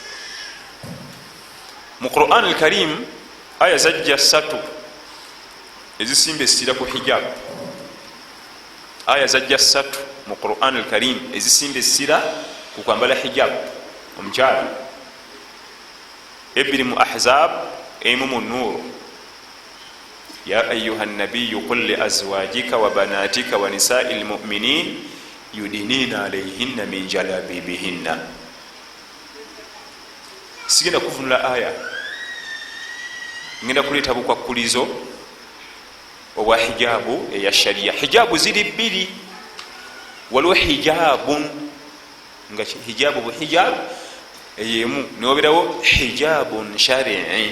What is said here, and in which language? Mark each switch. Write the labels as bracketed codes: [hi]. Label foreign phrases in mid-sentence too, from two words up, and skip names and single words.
[lg] mu Quran al-Karim aya zajja 3 ezisimba essira ku hijab. aya zajja 3 mu Quran al-Karim ezisimba essira ku kwambala hijab omukyala. ebiri mu Ahzab, emu mu Nur. [ar] يا أيها النبي قل لأزواجك وبناتك ونساء المؤمنين يدنين عليهن من جلابيبهن. [lg] sigenda kuvunula aya, ngenda kuleeta bukwakulizo obwa hijabu eya sharia. hijabu ziri bbiri, waliwo hijabun nga hijabu buhijabu eyemu, newoberawo [ar] حجاب شرعي.